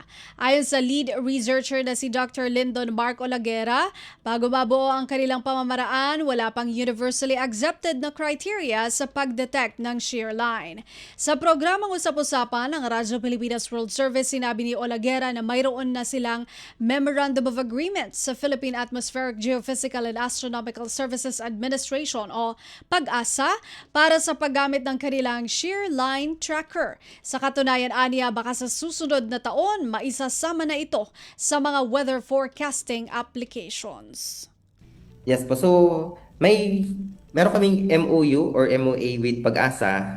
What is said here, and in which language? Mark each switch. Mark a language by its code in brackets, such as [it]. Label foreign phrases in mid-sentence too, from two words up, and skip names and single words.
[tl] Ayon sa lead researcher na si Dr. Lyndon Mark Olaguera, bago mabuo ang kanilang pamamaraan, wala pang [en] universally accepted [tl] na criteria sa pag-detect ng [en] shear line. [tl] Sa programang Usap-Usapan ng Radyo Pilipinas World Service, sinabi ni Olaguera na mayroon na silang Memorandum of Agreement sa Philippine Atmospheric Geophysical and Astronomical Services Administration o PAGASA para sa paggamit ng kanilang [en] shear line tracker. [tl] Sa katunayan, aniya, baka sa susunod na taon maisasama na ito sa mga [en] weather forecasting applications. Yes [tl] po. So, meron kaming [en] MOU or MOA with [tl] PAGASA.